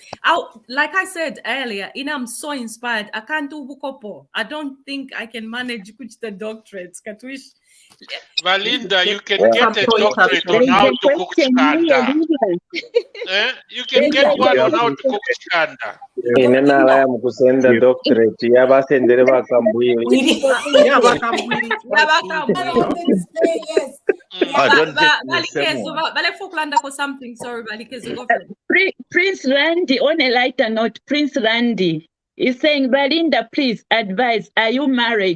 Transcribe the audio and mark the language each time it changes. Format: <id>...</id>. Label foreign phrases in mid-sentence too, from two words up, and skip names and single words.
<en>Like I said earlier, I'm so inspired. I can't do Bukopo. I don't think I can manage the doctorates. Valinda, you can get a doctorate on how to cook chikanda. You can get one on how to cook chikanda.</en> <bem>Inenala mukusenda doctorate yabasendere bakambwili.</bem> <en>Prince Randy, on a lighter note, Prince Randy is saying, Valinda, please advise, are you married?</en>